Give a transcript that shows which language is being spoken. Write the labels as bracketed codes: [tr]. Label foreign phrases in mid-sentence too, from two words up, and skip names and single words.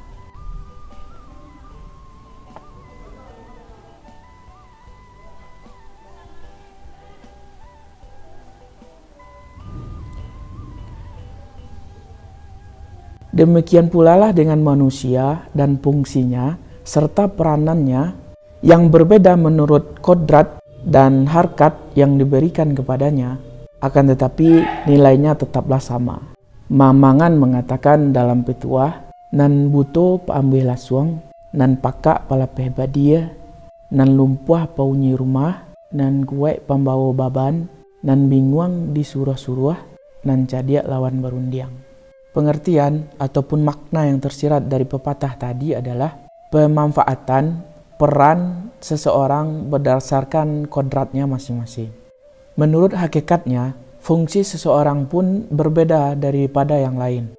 [id] Demikian pula lah dengan manusia dan fungsinya serta peranannya yang berbeda menurut kodrat dan harkat yang diberikan kepadanya, akan tetapi nilainya tetaplah sama. Mamangan mengatakan dalam petuah, [min] nan buto paambil laswang, nan pakak palapeh badia, nan lumpuah paunyi rumah, nan kuek pambawa baban, nan binguang di surah-surah, nan cadiak lawan barundiang. [id] Pengertian ataupun makna yang tersirat dari pepatah tadi adalah pemanfaatan peran seseorang berdasarkan kodratnya masing-masing. Menurut hakikatnya, fungsi seseorang pun berbeda daripada yang lain.